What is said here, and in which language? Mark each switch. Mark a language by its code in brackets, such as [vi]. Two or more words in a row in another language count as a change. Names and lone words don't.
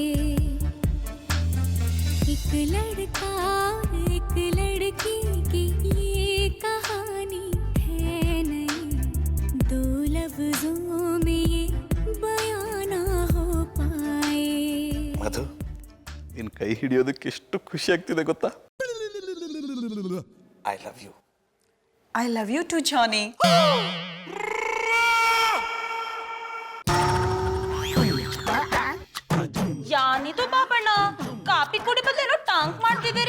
[hi] एक लड़का एक लड़की की ये कहानी है नहीं, दो लफ्जों में ये बयां ना हो पाए। [kn] ಮಧು, ನಿನ್ ಕೈ ಹಿಡಿಯೋದಕ್ಕೆ ಎಷ್ಟು ಖುಷಿ ಆಗ್ತಿದೆ ಗೊತ್ತಾ? [en] I love you. I love you too ಜಾನಿ. [kn] ಯಾನಿದು ಬಾಬಣ್ಣ, ಕಾಪಿ ಕುಡಿ ಬದಲು ಟಾಂಕ್ ಮಾಡ್ತಿದ್ದೀರಿ?